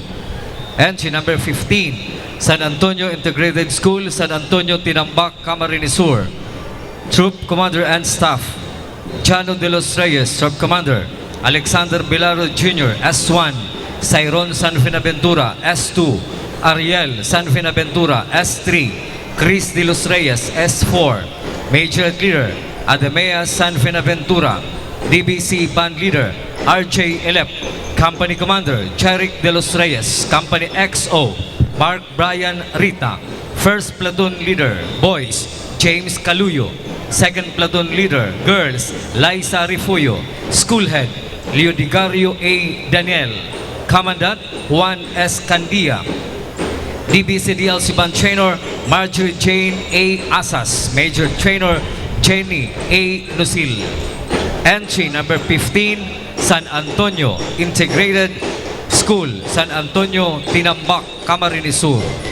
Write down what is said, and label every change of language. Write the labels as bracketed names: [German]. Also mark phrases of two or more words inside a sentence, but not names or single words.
[English] Entry number 15, San Antonio Integrated School, San Antonio, Tinambak, Camarines Sur. Troop Commander and Staff, Chano de los Reyes, Troop Commander. Alexander Bilaro Jr., S1. Cyron San Finaventura, S2. Ariel San Finaventura, S3. Chris de los Reyes, S4. Major Leader, Ademea San Finaventura. DBC Band Leader, RJ Elep. Company Commander, Charik de los Reyes. Company XO, Mark Brian Rita. First Platoon Leader, Boys, James Caluyo. Second Platoon Leader, Girls, Liza Rifuyo. School Head, Leodigario A. Daniel. Commandant, Juan S. Candia. DBC DLC Band Trainer, Marjorie Jane A. Asas. Major Trainer, Jenny A. Nusil. Entry number 15, San Antonio Integrated School, San Antonio, Tinambak, Camarines Sur.